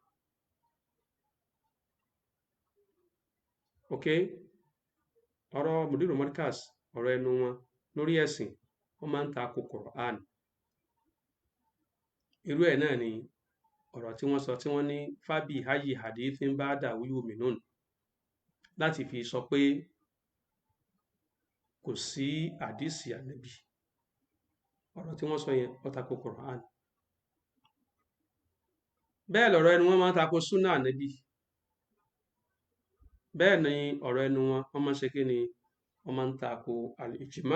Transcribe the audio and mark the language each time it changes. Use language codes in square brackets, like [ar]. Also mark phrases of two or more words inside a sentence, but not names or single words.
[yo] Ok, ọ̀rọ̀ mùdírù mọ́ríkàs, ọ̀rọ̀ ẹnu wọn lórí ẹ̀sìn wọ́n máa ń tako Quran. Irú ẹ̀ náà ni ọ̀rọ̀ tí wọ́n sọ tí wọ́n ní fábì [ar] أي حديث بعده يؤمنون, [yo] láti fi sọ pé kò sí àdìsí ànábì. Ọ̀rọ̀ tí wọ́n sọ yẹn ó tako Quran. Bẹ́ẹ̀ lọ̀rọ̀ ẹnu wọn máa ń tako Sunnah ànábì. Bẹ́ẹ̀ ni ọ̀rọ̀ ẹnu wọn wọ́n máa ń ṣe kí ni, wọ́n máa ń tako al-ijma.